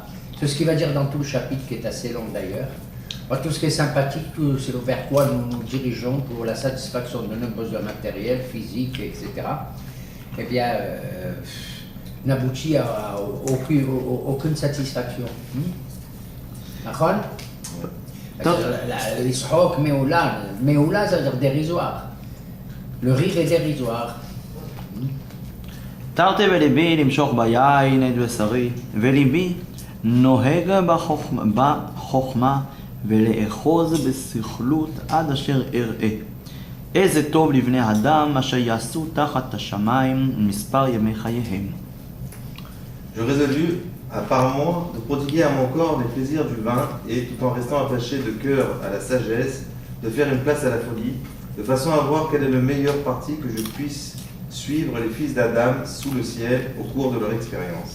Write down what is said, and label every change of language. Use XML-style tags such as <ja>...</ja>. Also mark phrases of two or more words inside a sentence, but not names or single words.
<fr>C'est ce qu'il va dire dans tout le chapitre qui est assez long d'ailleurs. Tout ce qui est sympathique, c'est vers quoi nous nous dirigeons pour la satisfaction de nos besoins matériels, physiques, etc. Eh bien, n'aboutit à aucune satisfaction. D'accord?</fr> <he>L'ishok, meoula,</he> <fr>ça veut dire dérisoire. Le rire est dérisoire.</fr> <he>תרתי בליבי למשוך ביין את בשרי וליבי נוהג בחוכמה ולאחוז בסכלות עד אשר אראה. איזה טוב לבני אדם אשר יעשו תחת השמיים מספר ימי חייהם.</he> <fr>Je résolus, à part moi, de prodiguer à mon corps les plaisirs du vin et, tout en restant attaché de cœur à la sagesse, de faire une place à la folie, de façon à voir quel est le meilleur parti que je puisse suivre les fils d'Adam sous le ciel au cours de leur expérience.</fr>